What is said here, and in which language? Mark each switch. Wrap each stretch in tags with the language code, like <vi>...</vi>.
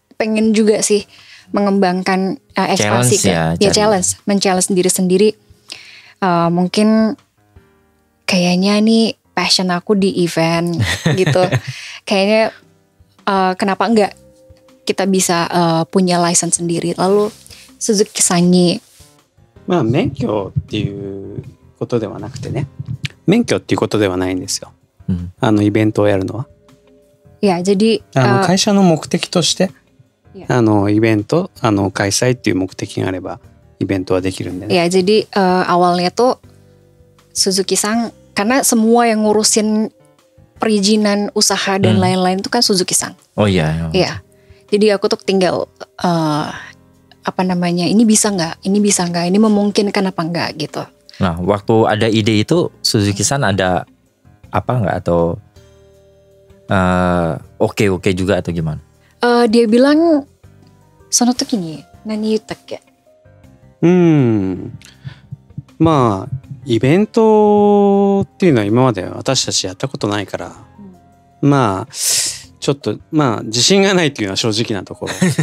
<id>Pengen juga sih mengembangkan ekspansi challenge, men-challenge diri sendiri. Mungkin kayaknya nih passion aku di event gitu. Kayaknya kenapa enggak kita bisa punya license sendiri. Lalu Suzuki-sanに</id> <ja>免許っていうことではなくてね、免許っていうことではないんですよ。イベントをやるのは。</ja> <id>Ya, jadi</id> <ja>会社の目的としてイベント開催っていう目的があればイベントはできるんでね。</ja> <id>Ya, jadi awalnya tuh Suzuki-san, karena semua yang ngurusin perizinan usaha dan lain-lain itu kan Suzuki-san. Oh iya. Iya. Jadi aku tuh tinggal ini bisa nggak, ini memungkinkan apa nggak gitu. Nah, waktu ada ide itu Suzuki-san ada apa nggak atau oke juga atau gimana? Dia bilang</id> <ja>その時に何言ったっけ? まあイベントっていうのは今まで私たちやったことないから、まあちょっと自信がないっていうのは正直なところ。</ja>